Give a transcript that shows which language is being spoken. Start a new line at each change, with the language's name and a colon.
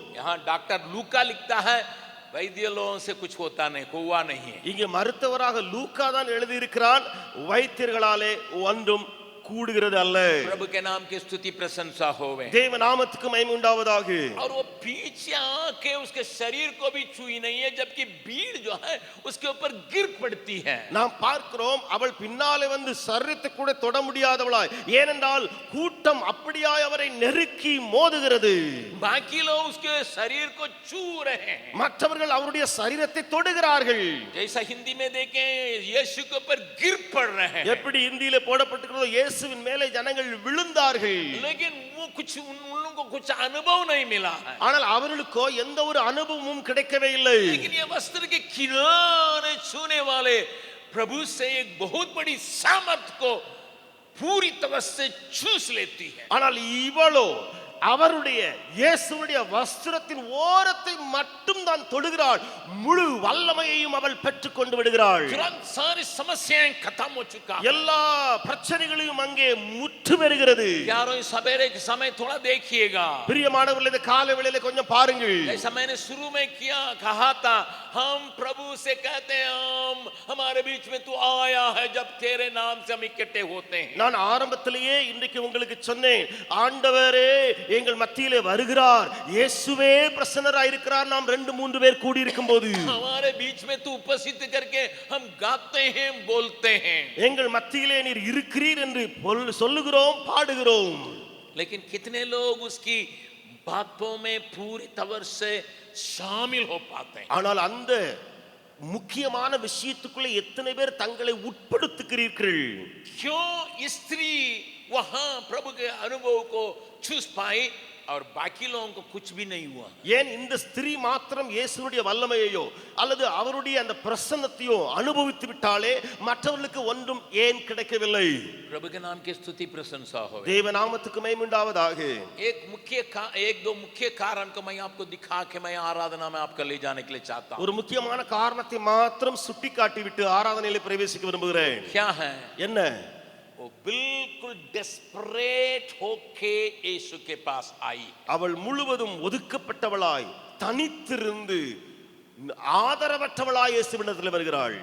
Hindi: यहाँ डॉक्टर लूका लिखता है, वैद्यों से कुछ होता नहीं, हुआ नहीं है.
Tamil: இங்கே மருத்துவராக லூக்கா தான் எழுதி இருக்கிறான், வைத்தியர்களாலே ஒன்றும் கூடுகிறது அல்ல.
Hindi: प्रभु के नाम की स्तुति प्रशंसा होवे.
Tamil: தேவ நாமத்துக்கு மகிமை உண்டாவதாக.
Hindi: और वो पीछे आके उसके शरीर को भी छुई नहीं है, जबकि भीड़ जो है उसके ऊपर गिर पड़ती है.
Tamil: நாம் பார்க்கிறோம், அவள் பின்னாலே வந்து சரீரத்தை கூட தொட முடியாதவளாய், ஏனென்றால் கூட்டம் அப்படியாய் அவரை நெருக்கி மோதுகிறது.
Hindi: बाकी लोग उसके शरीर को छू रहे हैं,
Tamil: மற்றவர்கள் அவருடைய சரீரத்தை தொடுகிறார்கள்.
Hindi: जैसा हिंदी में देखें यीशु के ऊपर गिर पड़ रहे हैं.
Tamil: எப்படி இந்தியிலே போடப்பட்டிருக்கிறதோ இயேசுவின் மேலே ஜனங்கள் விழுந்தார்கள்.
Hindi: लेकिन वो उन लोगों को कुछ अनुभव नहीं मिला है.
Tamil: ஆனால் அவர்களுக்கோ எந்த ஒரு அனுபவமும் கிடைக்கவே இல்லை.
Hindi: लेकिन ये वस्त्र के किनारे छूने वाले प्रभु से एक बहुत बड़ी सामर्थ को पूरी तरह से चूस लेती है.
Tamil: ஆனால் இவளோ அவருடைய இயேசுவுடைய வஸ்திரத்தின் ஓரத்தை மட்டும் தான் தொடுகிறாள், முழு வல்லமையையும் அவள் பெற்றுக் கொண்டு விடுகிறாள்.
Hindi: तुरंत सारी समस्याएं खत्म हो चुका.
Tamil: எல்லா பிரச்சனைகளையும் அங்கே முற்று பெறுகிறது.
Hindi: यारों इस सवेरे के समय थोड़ा देखिएगा.
Tamil: பிரியமானவர்களே, இந்த காலை வேளையிலே கொஞ்சம் பாருங்கள்.
Hindi: जैसा मैंने शुरू में कहा था, हम प्रभु से कहते हैं हमारे बीच में तू आया है जब तेरे नाम से हम इकट्ठे होते हैं.
Tamil: நான் ஆரம்பத்திலேயே இன்றைக்கு உங்களுக்கு சொன்னேன், ஆண்டவரே எங்கள் மத்தியிலே வருகிறார், இயேசுவே பிரசன்னராய் இருக்கிறார், நாம் 2-3 பேர் கூடி இருக்கும்போது
Hindi: हमारे बीच में तू उपस्थित करके हम गाते हैं, बोलते हैं.
Tamil: எங்கள் மத்தியிலே நீர் இருக்கிறீர் என்று சொல்லுகிறோம், பாடுகிறோம்.
Hindi: लेकिन कितने लोग उसकी बातों में पूरी तौर से शामिल हो पाते हैं.
Tamil: ஆனால் அந்த முக்கியமான விஷயத்துக்குள்ளே எத்தனை பேர் தங்களை உட்படுத்துகிறீர்கள்?
Hindi: क्यों स्त्री वहां प्रभु के अनुभव को छू पाई और बाकी लोगों को कुछ भी नहीं हुआ?
Tamil: ஏன் இந்த ஸ்திரீ மாத்திரம் இயேசுவுடைய வல்லமையையோ அல்லது அவருடைய அந்த பிரசன்னத்தையோ அனுபவித்து விட்டாலே மற்றவர்களுக்கு ஒன்றும் ஏன் கிடைக்கவில்லை?
Hindi: प्रभु के नाम की स्तुति प्रशंसा हो.
Tamil: தேவ நாமத்துக்கு மகிமை உண்டாவதாக.
Hindi: एक दो मुख्य कारण को मैं आपको दिखा के मैं आराधना में आपको ले जाने के लिए चाहता हूं.
Tamil: ஒரு முக்கியமான காரணத்தை மாத்திரம் சுட்டிக்காட்டி விட்டு ஆராதனையிலே பிரவேசிக்க விரும்புகிறேன்.
Hindi: क्या है?
Tamil: என்ன?
Hindi: वो बिल्कुल डेस्परेट होके यीशु के पास आई.
Tamil: அவள் முழுவதும் ஒதுக்கப்பட்டவளாய் தனித்திருந்து ஆதரவற்றவளாய் இயேசுவிடத்தில் வருகிறாள்.